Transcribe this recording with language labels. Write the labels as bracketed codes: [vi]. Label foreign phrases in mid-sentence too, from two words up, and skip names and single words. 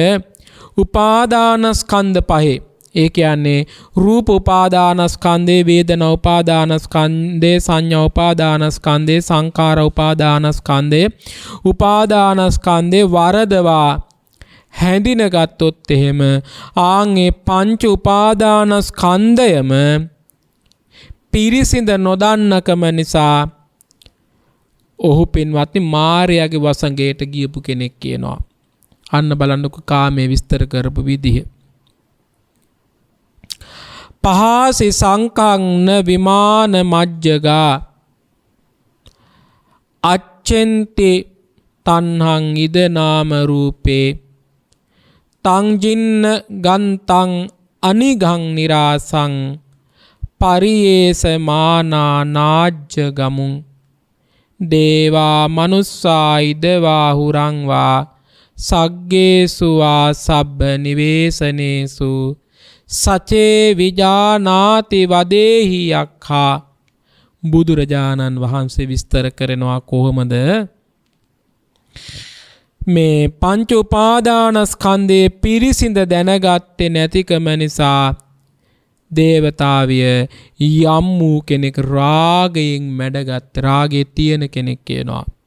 [si] උපාදානස්කන්ධ පහේ, ඒ කියන්නේ රූප උපාදානස්කන්ධේ, වේදනා උපාදානස්කන්ධේ, සංඥා උපාදානස්කන්ධේ, සංකාර උපාදානස්කන්ධේ, උපාදානස්කන්ධේ වරදවා හැඳින ගත්තොත් එහෙම ආන්ගේ පංච උපාදානස්කන්ධයම පිරිසිඳ නොදන්නකම නිසා ඔහු පින්වත්නි මාර්යාගේ වසඟයට ගියපු කෙනෙක් කියනවා. අන්න බලන්නකො කාමයේ විස්තර කරපු විදිහ. [pi] පහසි සංකංන විමාන මජ්ජගා අච්චෙන්ති තණ්හං ඉද නාම රූපේ තංජින්න ගන්තං අනිගං නිරාසං පරියේස මානා නාජ්ජ ගමුං දේවා මනුස්සා ඉදවා හුරංවා සග්ගේසු වා සබ්බ නිවේසනේසු සචේ විජානාති වදේහි යක්ඛා. [si] බුදුරජාණන් වහන්සේ විස්තර කරනවා කොහොමද මේ පංච උපාදානස්කන්ධයේ පිරිසිඳ දැනගත්තේ නැතිකම නිසා දේවතාවිය යම් වූ කෙනෙක් රාගයෙන් මැඩගත්, රාගයේ තියෙන කෙනෙක් කියනවා.